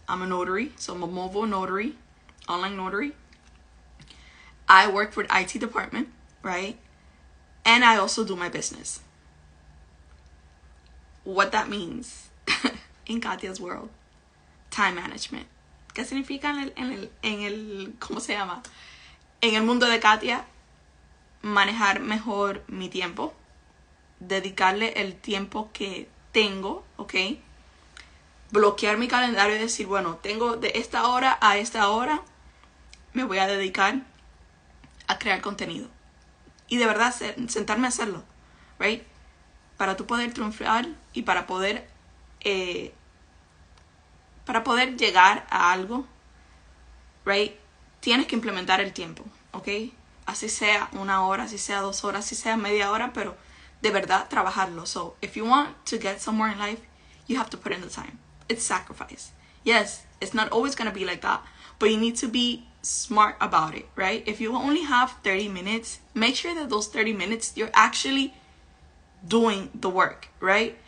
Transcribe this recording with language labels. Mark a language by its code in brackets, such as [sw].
[en] I'm a notary, so I'm a mobile notary, online notary. I work for the IT department, right? And I also do my business. What that means in Katia's world, time management. [es] ¿Qué significa en el ¿cómo se llama? En el mundo de Katia, manejar mejor mi tiempo, dedicarle el tiempo que tengo, ¿ok? Bloquear mi calendario y decir, bueno, tengo de esta hora a esta hora, me voy a dedicar a crear contenido. Y de verdad sentarme a hacerlo, right? Para tú poder triunfar y para poder llegar a algo, right? Tienes que implementar el tiempo, ¿ok? Así sea 1 hora, así sea 2 horas, así sea media hora, pero de verdad trabajarlo. [en] So, if you want to get somewhere in life, you have to put in the time. It's sacrifice. Yes, it's not always going to be like that, but you need to be smart about it, right? If you only have 30 minutes, make sure that those 30 minutes, you're actually doing the work, right?